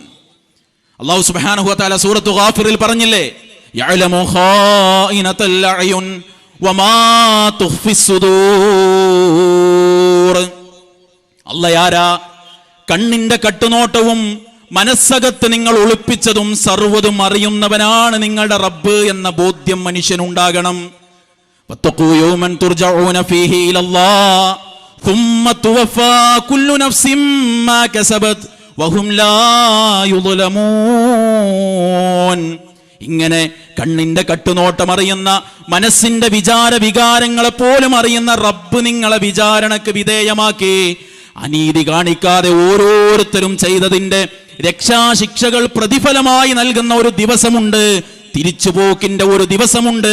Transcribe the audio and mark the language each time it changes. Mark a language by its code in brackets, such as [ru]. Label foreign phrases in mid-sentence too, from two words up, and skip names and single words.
[ar] الله سبحانه وتعالى [ml] സൂറത്തു ഗാഫിറിൽ പറഞ്ഞില്ലേ, [ar] يعلم خائنة الأعين وما تخفي الصدور. [ml] അല്ലാഹ് കണ്ണിന്റെ കട്ടുനോട്ടവും മനസ്സകത്ത് നിങ്ങൾ ഒളിപ്പിച്ചതും സർവ്വതും അറിയുന്നവനാണ് നിങ്ങളുടെ റബ്ബ് എന്ന ബോധ്യം മനുഷ്യനുണ്ടാകണം. [ar] واتقوا يوما ترجعون فيه إلى الله ثم توفى كل نفس ما كسبت وهم لا يظلمون. [ml] ഇങ്ങനെ കണ്ണിന്റെ കട്ടുനോട്ടം അറിയുന്ന, മനസ്സിന്റെ വികാരങ്ങളെ പോലും അറിയുന്ന റബ്ബ് നിങ്ങളെ വിചാരണക്ക് വിധേയമാക്കി അനീതി കാണിക്കാതെ ഓരോരുത്തരും ചെയ്തതിന്റെ രക്ഷാശിക്ഷകൾ പ്രതിഫലമായി നൽകുന്ന ഒരു ദിവസമുണ്ട്, തിരിച്ചുപോക്കിന്റെ ഒരു ദിവസമുണ്ട്.